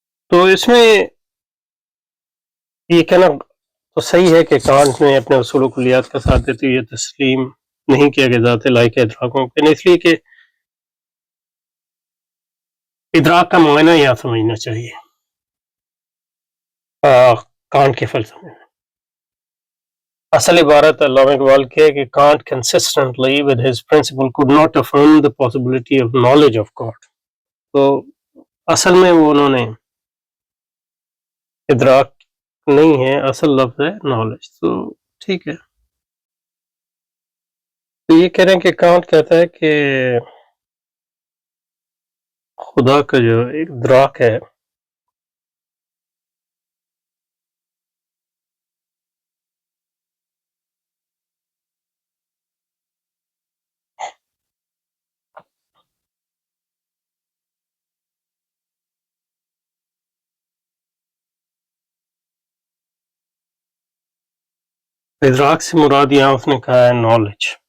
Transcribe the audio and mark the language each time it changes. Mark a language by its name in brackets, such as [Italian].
[Urdu] تو اس میں یہ کہنا تو صحیح ہے کہ کانٹ نے اپنے اصول و کلیات کا ساتھ دیتے یہ تسلیم نہیں کیا کہ ذات الہی کا ادراک ممکن ہے، اس لیے کہ ادراک کا معنی یہاں سمجھنا چاہیے. کانٹ کے فلسفے میں اصل عبارت علامہ اقبال کی ہے کہ [English] Kant consistently with his principle could not affirm the possibility of knowledge of God. [Urdu] تو اصل میں وہ انہوں نے ادراک نہیں ہے، اصل لفظ ہے نالج. تو ٹھیک ہے. تو یہ کہہ رہے ہیں کہ کانٹ کہتا ہے کہ خدا کا جو ادراک ہے ادراک سے مراد یہاں اس نے کہا ہے نالج.